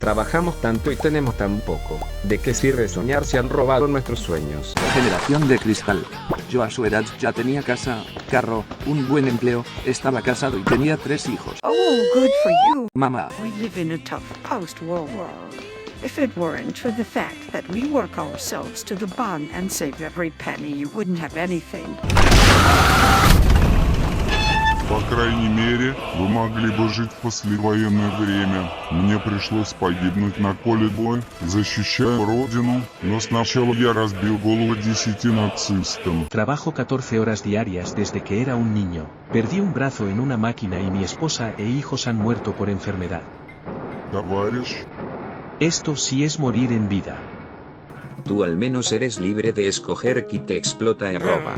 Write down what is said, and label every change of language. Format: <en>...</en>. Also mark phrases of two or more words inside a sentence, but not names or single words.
<es>Trabajamos tanto y tenemos tan poco. ¿De qué sirve soñar si han robado nuestros sueños? Generación de cristal. Yo a su edad ya tenía casa, carro, un buen empleo, estaba casado y tenía 3 hijos.</es> <en>Oh, good for you.</en> <es>Mamá,</es> <en>We live in a tough post-war world. If it weren't for the fact that we work ourselves to the bone and save every penny, you wouldn't have anything.</en> <ru>По крайней мере, вы могли бы жить в послевоенное время. Мне пришлось погибнуть на поле боя, защищая родину, но сначала я разбил голову 10 нацистам.</ru> <es>Trabajo 14 horas diarias desde que era un niño. Perdí un brazo en una máquina y mi esposa e hijos han muerto por enfermedad.</es> <ru>Товарищ,</ru> <es>Esto sí es morir en vida. Tú al menos eres libre de escoger qui te explota y roba.</es>